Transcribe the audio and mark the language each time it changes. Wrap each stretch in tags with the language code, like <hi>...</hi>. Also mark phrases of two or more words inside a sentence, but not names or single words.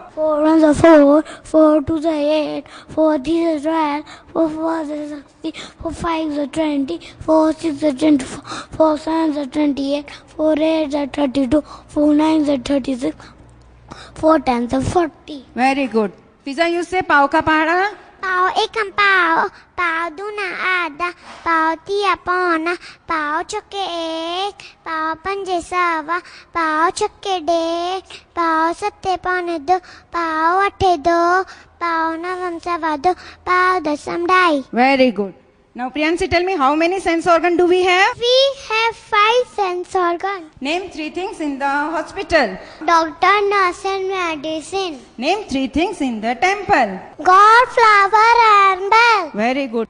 <en>4 1s are 4, 4 2s are 8, 4 3s are 12, 4 4s are 60, 4 5s are 20, 4 6s are 24, 4 7s are 28, 4 8s are 32, 4 9s are 36, 4 10s are 40. Very good. Fiza, you say</en> <hi>पाव का पहाड़ा. पाव एकम पाव, पाव दूना आधा, पाव तिया पौना, पाव चौके एक, पाव पंजे सवा, पाव चौके डेढ़, पाव सत्ते पौने दो, पाव अट्ठे दो, पाव नवम सवा दो, पाव दहम ढाई.</hi> <en>Very good. Now Priyansi, tell me how many sense organ do we have? We have 5 sense organs. Name 3 things in the hospital. Doctor, nurse and medicine. Name 3 things in the temple. God, flower and bell. Very good.</en>